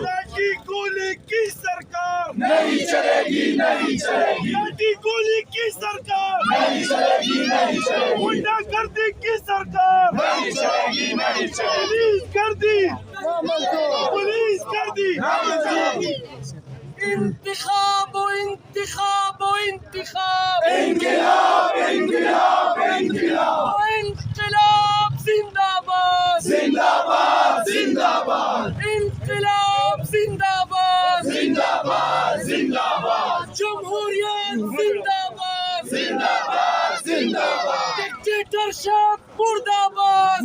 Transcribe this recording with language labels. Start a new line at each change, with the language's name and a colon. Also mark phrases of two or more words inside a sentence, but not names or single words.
Urdu: لاٹھی گولی کی سرکار نہیں چلے گی نہیں چلے گی لاٹھی گولی کی سرکار نہیں چلے گی نہیں چلے گی غنڈہ گردی کی سرکار نہیں چلے گی نہیں چلے گی پولیس گردی پولیس گردی انتخاب و انتخاب و انتخاب انقلاب انقلاب انقلاب انقلاب زندہ باد زندہ باد زندہ باد انقلاب زندہ باد زندہ باد زندہ باد جمہوریت زندہ باد زندہ باد زندہ باد ڈکٹیٹرشپ مردہ باد